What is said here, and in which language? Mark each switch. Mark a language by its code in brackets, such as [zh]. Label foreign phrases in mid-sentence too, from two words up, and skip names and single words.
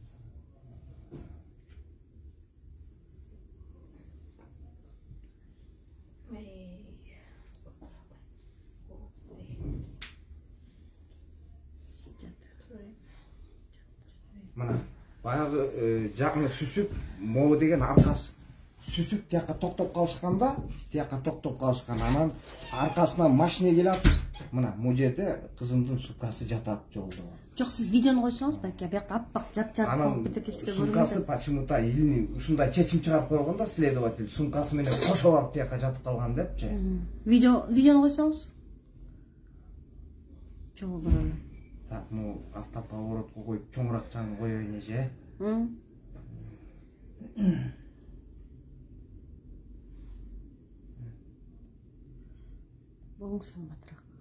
[ky] Мына баягы жагына сүсүп, могу деген аркасы сүсүп тияка токтоп калышканда, анан аркасынан машина келат. Мына бул жерде кызымдын сумкасы жатат жолдо. Жок, сиз видеону койсоңуз, байке, бuyакта аппак жап-жарык болуп битекечке көрүнөт. Сумкасы [ru] почему-то или [ky] ушундай чечим чыгарып койгон да следователь, сумкасы менен кошо барып тияка жатып калган депчи. Видеону койсоңуз. Чогуу көрөлүм. Так, автоповоротко коюп чоңуракчаны коеюн эже. Боң салматыраак.